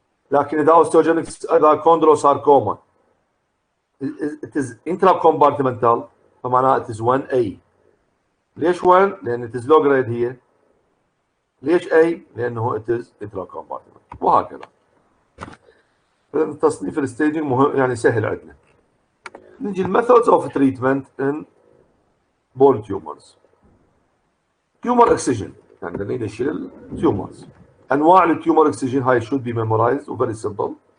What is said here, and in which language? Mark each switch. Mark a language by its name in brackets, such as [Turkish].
[Arabic] لكن اذا اوستوجينيك اذا كوندروساركوما [English] it is intracompartmental [Arabic] فمعناها [English] it is 1A [Arabic] ليش 1 لان [English] it is low grade [Arabic] هي، ليش A لانه [English] it is intracompartment، [Arabic] وهكذا. تصنيف الستيجنج مهم يعني سهل عندنا. نجي [English] الميثودز of treatment in bone tumours. [Arabic] تيومر اكسجن يعني نريد نشيل التيومرز. [English] انواع التيومر اكسجن هاي should be memorized و very simple.